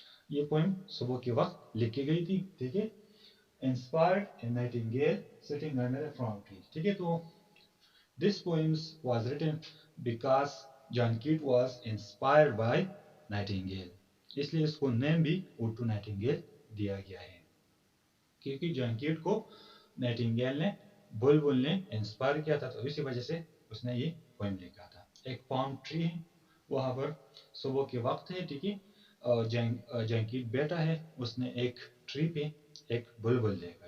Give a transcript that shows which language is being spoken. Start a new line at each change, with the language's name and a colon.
Hindi: ये पोएम सुबह के वक्त लिखी गई थी. ठीक है,
English: inspired a nightingale sitting under a palm tree.
Hindi: ठीक है, तो
English: this poem was written because John Keats was inspired by Nightingale.
Hindi: इसलिए इसको नेम भी Ode to Nightingale दिया गया है क्योंकि जॉन कीट को नाइटिंगेल ने बुलबुल ने इंस्पायर किया था, तो इसी वजह से उसने ये पोएम लिखा था. एक पाम ट्री है वहाँ पर, सुबह के वक्त है. ठीक है, जॉन कीट बैठा है, उसने एक ट्री पे एक बुलबुल देखा.